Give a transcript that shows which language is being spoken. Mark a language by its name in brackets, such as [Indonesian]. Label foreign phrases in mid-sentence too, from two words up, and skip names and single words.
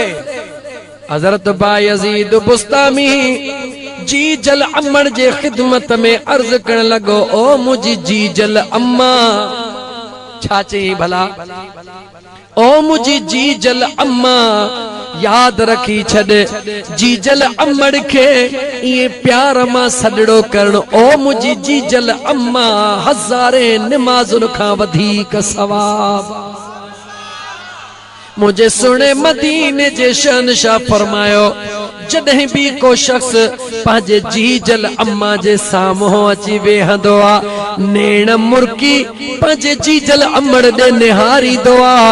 [Sindhi] हज़रत बायज़ीद बुस्तामी जी जल अमड़ जे ख़िदमत में अर्ज़ करण लॻो ओ मुंहिंजी जी जल अम्मा छा चई भला ओ मुझी जी जल अम्मा याद रखी छॾ जी जल अमड़ के ये प्यार मां सॾड़ो करण ओ मुझी जी जल अम्मा हज़ारे निमाज़ुन खां वधीक सवाब। मुझे सुने मदीने जे शहंशाह फरमायो जॾहिं भी को शख्स पंहिंजे जीजल अम्मा जे साम्हूं अची वेहंदो आहे, नेण मुर्की पंहिंजे जीजल अमड़ ॾे निहारींदो आहे।